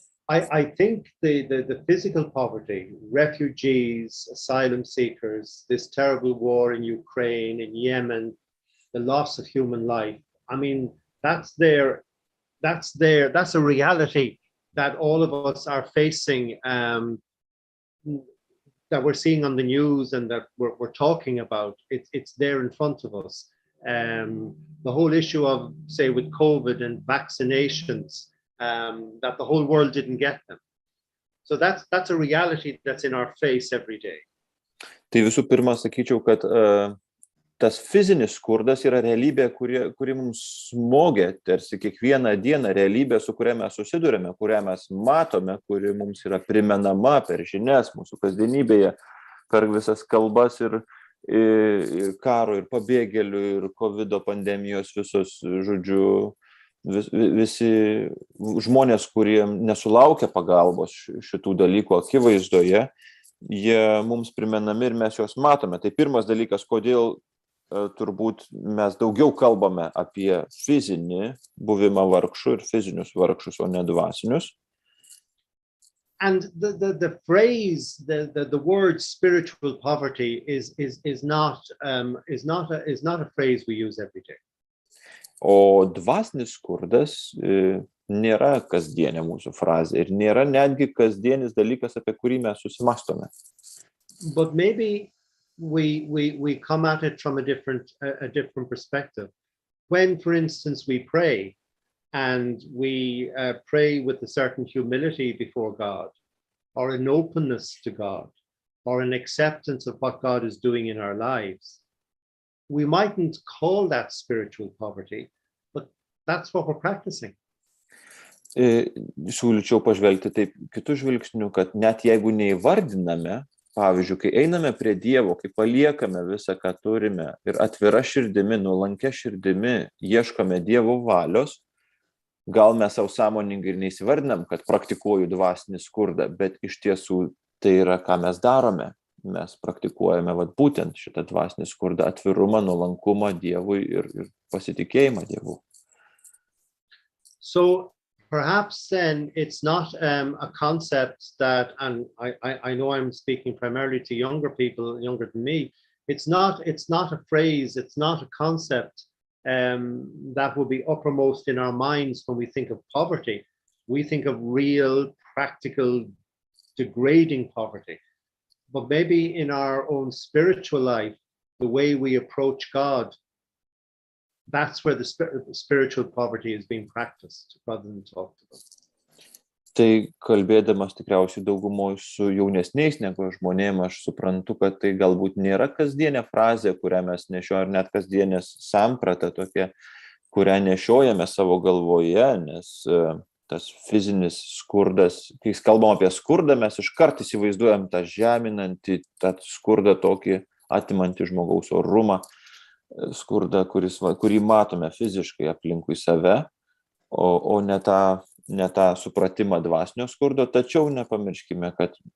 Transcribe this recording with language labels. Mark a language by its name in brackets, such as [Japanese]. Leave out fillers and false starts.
[English] I think the physical poverty, refugees, asylum seekers, this terrible war in Ukraine, in Yemen, the loss of human life, I mean, that's a reality that all of us are facing, that we're seeing on the news and that we're talking about. It's there in front of us. The whole issue of, say, with COVID and vaccinations, that the whole world didn't get them. So that's a reality that's in our face every day. [Lithuanian] Tai visų pirma, sakyčiau, kad tas fizinis skurdas yra realybė, kuri mums smogia, tarsi kiekvieną dieną realybė, su kuria mes susidurėme, kurią mes matome, kuri mums yra primenama per žinias mūsų kasdienybėje, per visas kalbas ir karo, ir pabėgėlių, ir COVID pandemijos visos, žodžiu, visi žmonės, kurie nesulaukia pagalbos šitų dalykų akivaizdoje, jie mums primenami ir mes juos matome. Tai pirmas dalykas, kodėl turbūt mes daugiau kalbame apie fizinį buvimą vargšų ir fizinius vargšus, o ne dvasinius. [English] And the phrase, the word spiritual poverty is not a phrase we use every day. [Lithuanian] O dvasinis skurdas nėra kasdienė mūsų frazė ir nėra netgi kasdienis dalykas, apie kurį mes susimastome. [English] But maybe we come at it from a different perspective. When, for instance, we pray and we pray with a certain humility before God, or an openness to God, or an acceptance of what God is doing in our lives, we mightn't call that spiritual poverty, but that's what we're practicing. [Lithuanian] Siūlyčiau pažvelgti taip kitų žvilgsnių, kad net jeigu neįvardiname, pavyzdžiui, kai einame prie Dievo, kai paliekame visą, ką turime ir atvira širdimi, nuolankia širdimi, ieškome Dievo valios, gal mes savo sąmoningai ir neįsivardinam, kad praktikuoju dvasinį skurdą, bet iš tiesų tai yra, ką mes darome. Mes praktikuojame būtent šitą dvasinį skurdą, atvirumą, nuolankumą Dievui ir pasitikėjimą Dievu. [English] So perhaps then it's not a concept that, and I know I'm speaking primarily to younger people, younger than me, it's not a phrase, it's not a concept that will be uppermost in our minds when we think of poverty. We think of real, practical, degrading poverty. But maybe in our own spiritual life, the way we approach God, that's where the spiritual poverty is being practiced rather than talked about. [Lithuanian] Tai kalbėdamas tikriausiai daugumoj su jaunesniais negu žmonėm, aš suprantu, kad tai galbūt nėra kasdienė frazė, kurią mes nešiojame, ar net kasdienės samprata tokia, kurią nešiojame savo galvoje, nes tas fizinis skurdas, kai kalbam apie skurdą, mes iškart įsivaizduojam tą žeminantį, tą skurdą tokį atimantį žmogaus orumą, skurdą, kurį matome fiziškai aplinkui save, o ne tą supratimą dvasinio skurdo, tačiau nepamirškime, kad